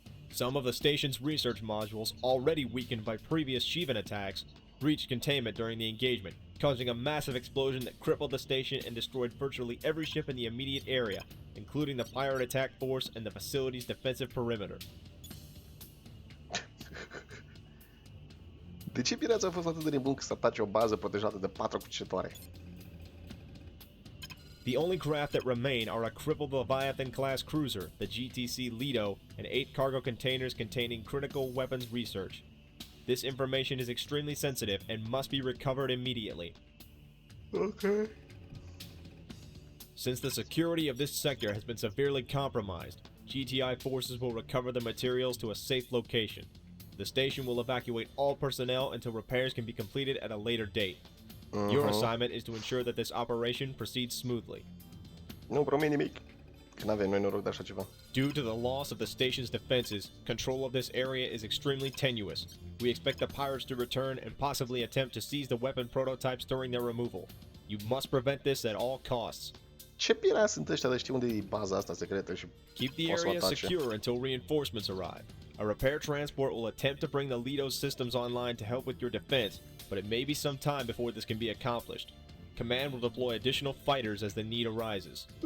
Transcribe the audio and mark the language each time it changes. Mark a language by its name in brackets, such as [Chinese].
[English] Some of the station's research modules, already weakened by previous Shivan attacks, breached containment during the engagement, causing a massive explosion that crippled the station and destroyed virtually every ship in the immediate area, including the pirate attack force and the facility's defensive perimeter. [Romanian] De ce pirații au fost atât de nebuni să atace o bază protejată de 4 cuceritoare? [English] The only craft that remain are a crippled Leviathan-class cruiser, the GTC Lido, and 8 cargo containers containing critical weapons research. This information is extremely sensitive and must be recovered immediately. Okay. Since the security of this sector has been severely compromised, GTI forces will recover the materials to a safe location. The station will evacuate all personnel until repairs can be completed at a later date. Your assignment is to ensure that this operation proceeds smoothly. [Romanian] Nu promit nimic, că n-avem noi noroc de așa ceva. [English] Due to the loss of the station's defenses, control of this area is extremely tenuous. We expect the pirates to return and possibly attempt to seize the weapon prototypes during their removal. You must prevent this at all costs. [Romanian] Ce pirați sunt ăștia de știu unde e baza asta secretă și [English] keep the area secure until reinforcements arrive. A repair transport will attempt to bring the Lido systems online to help with your defense, but it may be some time before this can be accomplished. Command will deploy additional fighters as the need arises.